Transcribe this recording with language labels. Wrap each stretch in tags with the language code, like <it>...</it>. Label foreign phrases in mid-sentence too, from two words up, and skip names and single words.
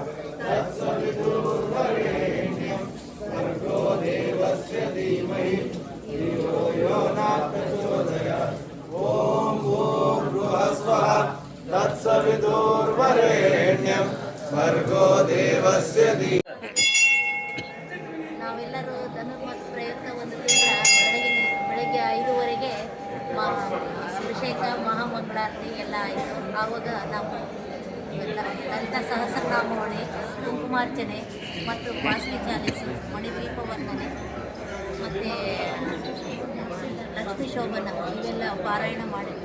<sa>तत्सवितुर्वरेण्यं भर्गो देवस्य धीमहि धियो यो न प्रचोदयात् ॐ भूर्भुवः स्वः तत्सवितुर्वरेण्यं भर्गो देवस्य धीमहि</sa> <kn>ನಾವೆಲ್ಲರೂ ಧನುರ್ಮಾಸ ಪ್ರಯುಕ್ತ ಒಂದು ತಿಂಗಳ ಬೆಳಗ್ಗೆ 5:30ಗೆ ಅಭಿಷೇಕ ಮಹಾಮಂಗಳಾರತಿ ಎಲ್ಲ ಆಯಿತು. ಆವಾಗ ನಾವು ಎಲ್ಲ ಲಲಿತ ಸಹಸ್ರನಾಮಾವಳಿ, ಕುಂಕುಮಾರ್ಚನೆ ಮತ್ತು ವಾಸವಿ ಚಾಲಿಸು, ಮಣಿದ್ವೀಪ ವಂದನೆ ಮತ್ತು ಲಕ್ಷ್ಮೀ ಶೋಭನ ಇವೆಲ್ಲ ಪಾರಾಯಣ ಮಾಡಿದ್ವಿ.</kn>